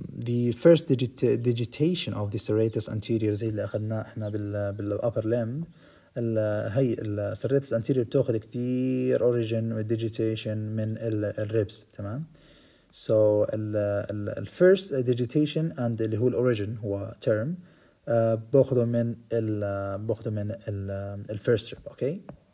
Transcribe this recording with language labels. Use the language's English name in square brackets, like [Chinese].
[English] the first digitation of the serratus anterior [Arabic] زي اللي أخذناه إحنا [English] بالupper limb. [Arabic] هي السريتس anterior بتأخذ كثير origin digitation من الريبس. تمام. [English] so ال first digitation and [Arabic] اللي هو [English] origin هو term باخده من ال first rib. okay.